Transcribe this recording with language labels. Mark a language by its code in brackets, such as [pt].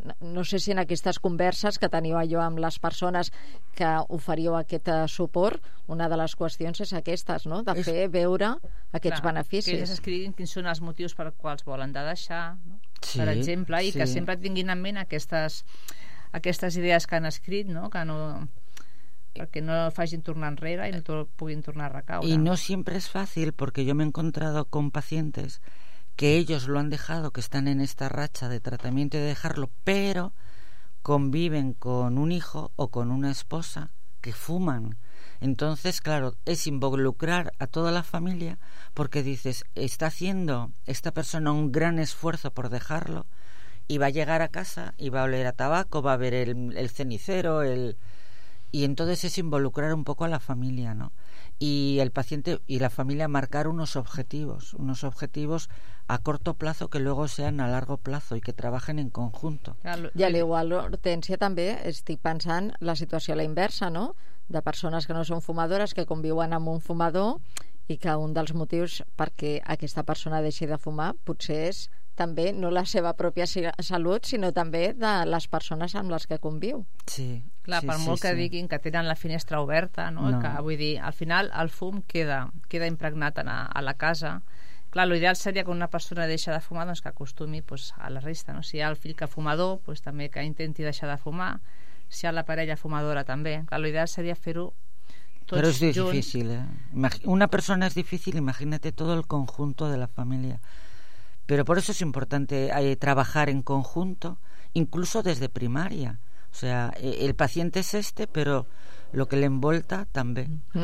[ca] No sé si en aquestes converses que teniu allò amb les persones que oferiu aquest suport, una de les qüestions és aquestes, no?, de fer veure aquests clar, beneficis. Que ells escriguin quins són els motius per quals volen de deixar, no?, sí, per exemple, i sí, que sempre tinguin en ment aquestes idees que han escrit, no?, que no... perquè no facin tornar enrere i no puguin tornar a recaure. [es] Y no siempre es fácil, porque yo me he encontrado con pacientes que ellos lo han dejado, que están en esta racha de tratamiento y de dejarlo, pero conviven con un hijo o con una esposa que fuman. Entonces, claro, es involucrar a toda la familia, porque dices, está haciendo esta persona un gran esfuerzo por dejarlo y va a llegar a casa y va a oler a tabaco, va a ver el cenicero, el... Y entonces es involucrar un poco a la familia, ¿no? Y el paciente y la familia marcar unos objetivos a corto plazo que luego sean a largo plazo y que trabajen en conjunto. [ca] I a l'igual, Hortensia, també estic pensant la situació a la inversa, no? De persones que no són fumadores, que conviuen amb un fumador i que un dels motius perquè aquesta persona deixi de fumar potser és també no la seva pròpia salut, sinó també de les persones amb les que conviu. Sí. Clar, sí, per molt sí, que diguin que tenen la finestra oberta, no? Que, vull dir, al final el fum queda impregnat a la casa. Clar, l'ideal seria que una persona deixa de fumar, doncs que acostumi pues, a la resta, no? Si hi ha el fill que fumador, pues, també que intenti deixar de fumar. Si hi ha la parella fumadora, també. Clar, l'ideal seria fer-ho tots Però és difícil, Una persona és difícil, imagina't tot el conjunt de la família. [es] Pero por eso es importante trabajar en conjunto, incluso desde primaria. O sea, el paciente es este, pero lo que le envolta también.